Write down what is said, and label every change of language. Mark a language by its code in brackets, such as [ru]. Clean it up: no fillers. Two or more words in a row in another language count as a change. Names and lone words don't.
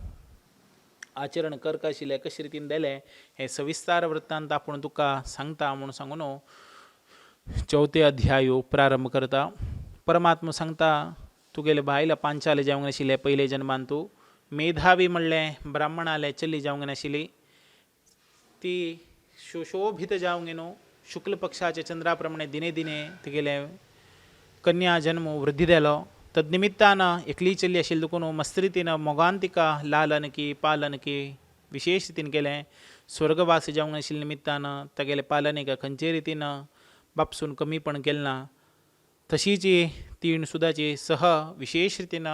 [kok] आचरण करता आशिल्लें कशे रितीन देलें हें सविस्तार वृत्तांत आपूण तुका सांगता म्हणून सांगून 4थे अध्यायो प्रारंभ करता परमात्मा सांगता तुगेले बायल पांचाले जावंक नाशिल्ले पयले जन्मान तूं मेधावी म्हणलें ब्राह्मणाले चली जावंक नाशिल्ली ती सुशोभित जावंक न्हू शुक्ल पक्षाचे चंद्रा प्रमाणे दिने दिने तिगेले कन्या जन्म वृद्धी देलो तदनिमित्तान एकली चली आशिल्ली देखून मस्त रितीन मोगान तिका लालन की पालन की विशेष रितीन केलें स्वर्गवास जावंक नाशिल्ल्या निमित्तान तागेले पालनेक खंयचे रितीन बापसून कमीपण केलें ना तशीच तीण सुदाची सह विशेष रितीन